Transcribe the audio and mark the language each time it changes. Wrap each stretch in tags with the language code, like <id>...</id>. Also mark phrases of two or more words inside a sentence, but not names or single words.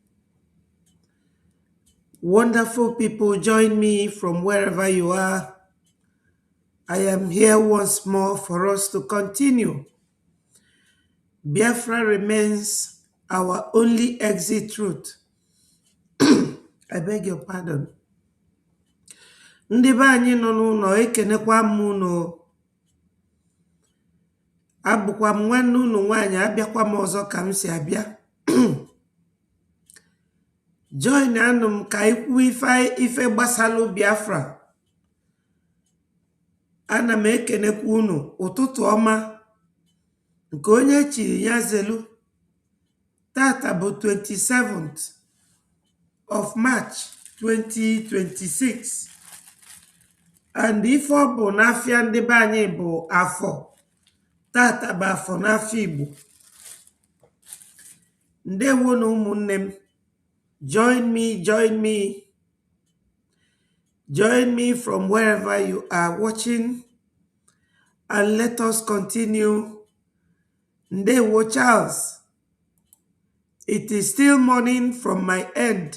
<en>Wonderful people, join me from wherever you are. I am here once more for us to continue. Biafra remains our only exit route. I beg your pardon.</en> <ig>Ndị be anyị nọ n'ụlọ ekenekwa m unu. Abụkwa m nwanne unu nwaanyị abịakwa m ọzọ ka m si abịa. Join anụ m ka ikwu ife gbasalụ Biafra. Ana m ekenekwa unu ụtụtụ ọma nke onye chiri ya zelu. Tata bụ 27th of March 2026. And ife ọ bụ n'afịa ndị be anyị bụ afọ. Tata bụ afọ n'afọ Igbo. Ndewo na ụmụnne m.</ig> <en>Join me from wherever you are watching, and let us continue.</en> <ig>Ndewo Charles.</ig> <en>It is still morning from my end.</en>